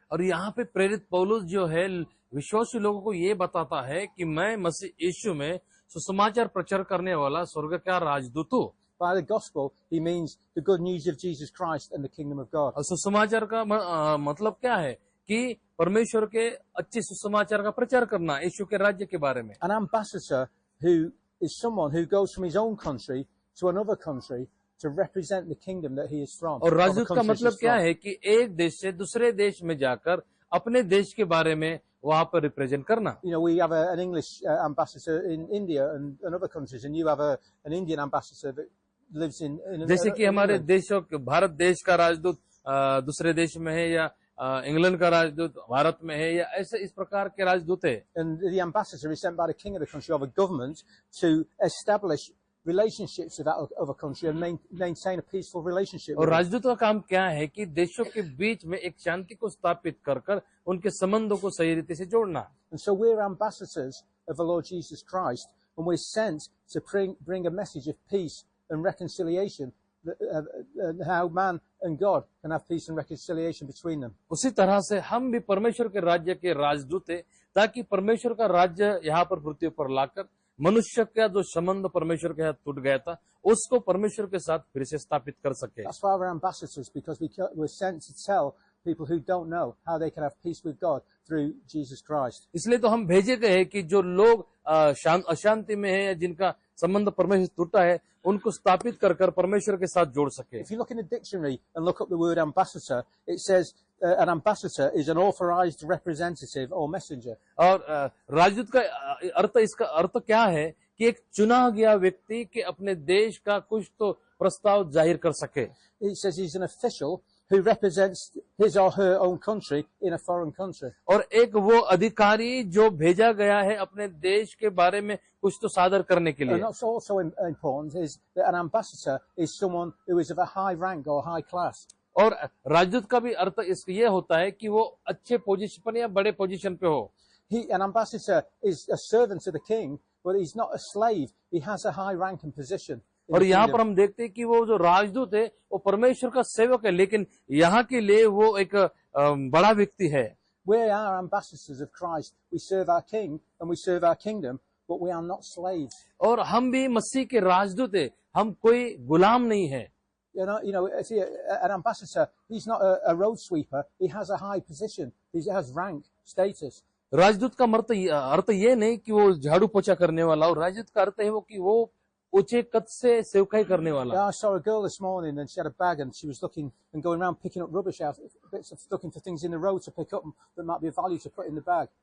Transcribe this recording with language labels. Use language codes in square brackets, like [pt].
[hi] और यहाँ पे प्रेरित पौलुस जो है विश्वासी लोगों को ये बताता है कि मैं मसीह यीशु में सुसमाचार प्रचार करने वाला स्वर्ग का राजदूत हूँ। [en] By the gospel, he means the good news of Jesus Christ and the kingdom of God. [hi] और सुसमाचार का मतलब क्या है कि परमेश्वर के अच्छे सुसमाचार का प्रचार करना यीशु के राज्य के बारे में। [en] An ambassador who is someone who goes from his own country to another country to represent the kingdom that he is from. [hi] और राजदूत का मतलब क्या है कि एक देश से दूसरे देश में जाकर अपने देश के बारे में वहाँ पर रिप्रेजेंट करना। [en] We have an English ambassador in India and other countries, and you have an Indian ambassador that lives in [hi] जैसे कि हमारे देशों भारत देश का राजदूत दूसरे देश में है, या इंग्लैंड का राजदूत भारत में है, या ऐसे इस प्रकार के राजदूत है। [en] And the ambassador is sent by the king of the country or the government to establish relationships with that other country and maintain a peaceful relationship [hi] और [en] with it. [hi] राजदूत का काम क्या है कि देशों के बीच में एक शांति को स्थापित कर कर उनके संबंधों को सही रीति से जोड़ना। [en] And so we're ambassadors of the Lord Jesus Christ, and we're sent to bring a message of peace and reconciliation, and how man and God can have peace and reconciliation between them. [hi] उसी तरह से हम भी परमेश्वर के राज्य के राजदूत हैं, ताकि परमेश्वर का राज्य यहाँ पर पृथ्वी पर लाकर मनुष्य का जो संबंध परमेश्वर के साथ टूट गया था उसको परमेश्वर के साथ फिर से स्थापित कर सके। [en] That's why we're ambassadors, because we're sent to tell people who don't know how they can have peace with God through Jesus Christ. [hi] इसलिए तो हम भेजे गए हैं कि जो लोग अशांति में हैं या जिनका संबंध परमेश्वर से टूटा है उनको स्थापित कर कर परमेश्वर के साथ जोड़ सके। [en] If you look in the dictionary and look up the word ambassador, it says an ambassador is an authorized representative or messenger. [hi] और राजदूत का इसका अर्थ क्या है कि एक चुना गया व्यक्ति के अपने देश का कुछ तो प्रस्ताव जाहिर कर सके। [en] It says he's an official who represents his or her own country in a foreign country. [hi] और एक वो अधिकारी जो भेजा गया है अपने देश के बारे में कुछ तो सादर करने के [en] And [hi] लिए। [en] what's also important is that an ambassador is someone who is of a high rank or high class. [hi] और राजदूत का भी अर्थ ये होता है कि वो अच्छे पोजीशन पर या बड़े पोजीशन पे हो। [en] An ambassador is a servant to the king, but he's not a slave. He has a high rank and position. [hi] और यहाँ पर हम देखते हैं कि वो जो राजदूत है वो परमेश्वर का सेवक है, लेकिन यहाँ के लिए वो एक बड़ा व्यक्ति है। [en] We are ambassadors of Christ. We serve our king and we serve our kingdom, but we are not slaves. [hi] और हम भी मसीह के राजदूत है, हम कोई गुलाम नहीं है। [en] See, an ambassador, he's not a road sweeper. He has a high position. He has rank, status. [hi] राजदूत का अर्थ ये नहीं कि वो झाड़ू पोछा करने वाला, और राजदूत का अर्थ है वो कि वो ऊंचे कद से सेवकाई करने वाला। [en] Yeah, I saw a girl this morning and she had a bag and she was looking and going around picking up rubbish out, looking for things in the road to pick up that might be of value to put in the bag.